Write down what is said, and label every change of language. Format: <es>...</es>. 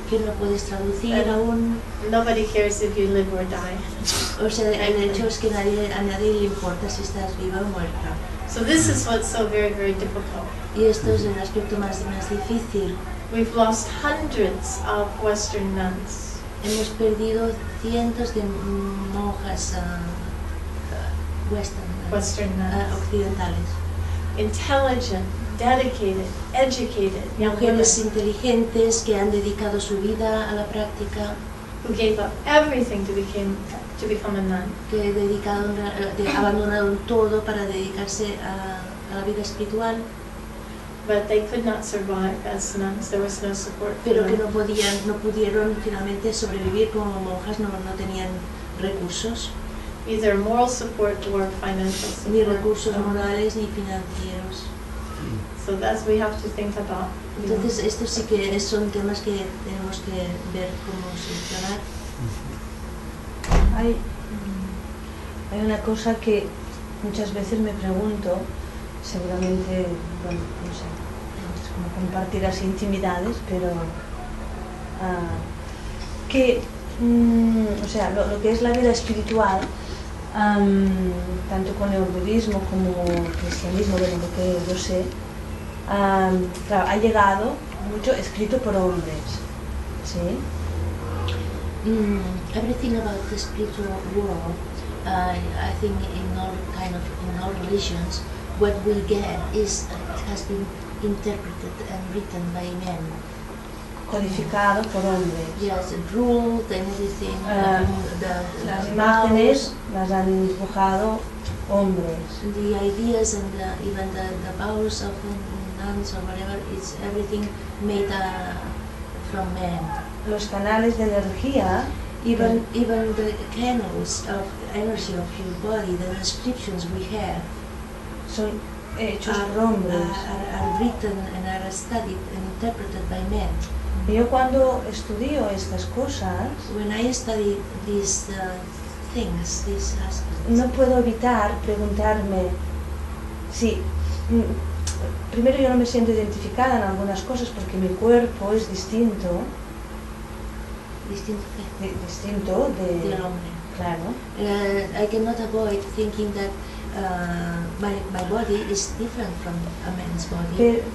<es>Que no puedes traducir aún.</es> <en>Nobody cares if you live or die.</en> <es>O sea, el hecho es que a nadie le importa si estás viva o muerta.</es> <en>So this is what's so very, very difficult.</en> <es>Y esto es el aspecto más difícil.</es> <en>We've lost hundreds of Western nuns.</en> <es>Hemos perdido cientos de monjas</es> <en>Western nuns.</en> <es>Occidentales.</es> <en>Intelligent, dedicated, educated young</en> <es>mujeres</es> <en>women</en> <es>inteligentes que han dedicado su vida a la práctica,</es> <en>who gave up everything to become a nun.</en> <es>Que abandonaron todo para dedicarse a la vida espiritual.</es> <en>But they could not survive as nuns. There was no support for</en> <es>Pero</es> <en>them.</en> <es>que no pudieron finalmente sobrevivir como monjas, no tenían recursos.</es> <en>Either moral support or financial support.</en> <es>Ni recursos morales ni financieros.</es> <en>So that's we have to think about.</en> <es>Entonces estos sí que son temas que tenemos que ver cómo solucionar. Hay una cosa que muchas veces me pregunto, seguramente, bueno, no sé, es como compartir las intimidades, pero que, o sea, lo que es la vida espiritual, tanto con el budismo como el cristianismo, bueno, lo que yo sé, claro, ha llegado mucho escrito por hombres, ¿sí?</es> <en>Everything about the spiritual world, I think in all religions, what we get has been interpreted and written by men.</en> <es>Codificado por hombres.</es> <en>Yes, ruled and everything.</en> <es>Las imágenes las han dibujado hombres.</es> <en>The ideas and even the vows of nuns or whatever, it's everything made from men.</en> <es>Los canales de energía,</es> <en>Even the channels of energy of your body, the descriptions we have,</en> <es>son hechos por hombres.</es> <en>are written and are studied and interpreted by men.</en> <es>Y yo cuando estudio estas cosas,</es> <en>When I study these things, these aspects,</en> <es>no puedo evitar preguntarme si, primero yo no me siento identificada en algunas cosas porque mi cuerpo es distinto distinto de del hombre. claro.</es> <en>I cannot avoid thinking that my body is different from a man's body.</en>